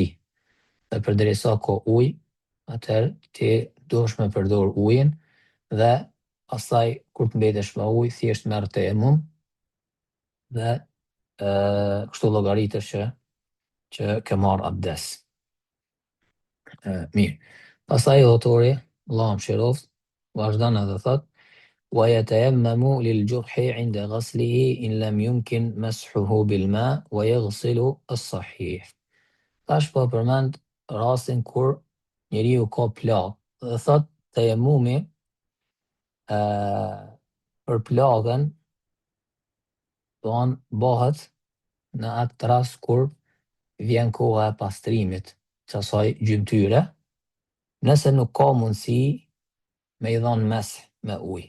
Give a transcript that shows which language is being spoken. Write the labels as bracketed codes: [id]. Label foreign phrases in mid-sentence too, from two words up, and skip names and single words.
[sq] Dhe përderisa ka ujë, atëherë ti duhesh me përdor ujin dhe pastaj kur të mbetesh pa ujë, thjesht merr tejemmum dhe kështu llogaritesh që ke marr abdes. Mirë. Pastaj autori, Allahu mëshiroft, vazhdon edhe thot: [ar] ويتيمم للجرح عند غسله إن لم يمكن مسحه بالماء ويغسل الصحيح. [sq] Tash po përmend rastin kur njeriu ka plagë dhe thot tejemmumi për plagën bëhet në atë rast kur vjen koha e pastrimit të asaj gjymtyre, nëse nuk ka mundësi me i dhënë mes me ujë.